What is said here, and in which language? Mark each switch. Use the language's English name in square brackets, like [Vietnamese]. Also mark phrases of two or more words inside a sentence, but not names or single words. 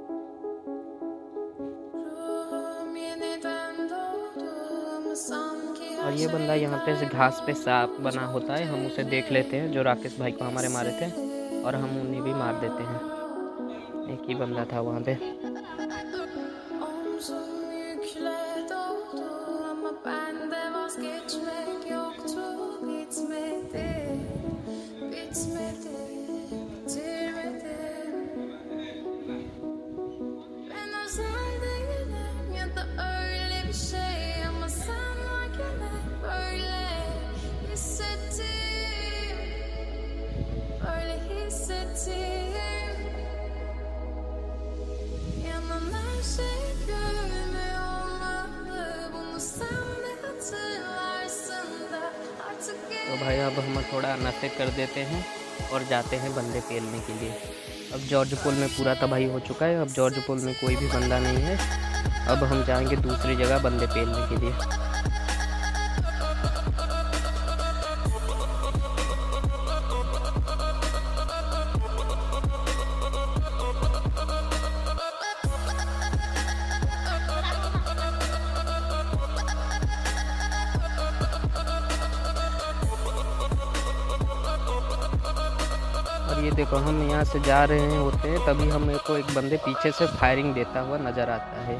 [Hindi] और ये बंदा यहाँ पे से घास पे सांप बना होता है, हम उसे देख लेते हैं जो राकेश भाई को हमारे मारे थे, और हम उन्हें भी मार देते हैं। एक ही बंदा था वहाँ पे। [Turkish] Omzumjuklar doldu ama bende vazgeçmek yoktu. Bitmedi, bitmedi, bitirmedim. Ben özel değilim ya da öyle bir şey ama sen varken hep böyle hissettim, böyle hissettim. Yanan her şey görünmüyor olmalı. Bunu sen de hatırlarsın da artık [Hindi] तो भाई अब हम थोड़ा नशे कर देते हैं और जाते हैं बंदे पेलने के लिए। अब जॉर्जपोल में पूरा तबाही हो चुका है, अब जॉर्जपोल में कोई भी बंदा नहीं है। अब हम जाएंगे दूसरी जगह बंदे पेलने के लिए। और ये देखो, हम यहाँ से जा रहे होते हैं तभी हमें को एक बंदे पीछे से फायरिंग देता हुआ नज़र आता है।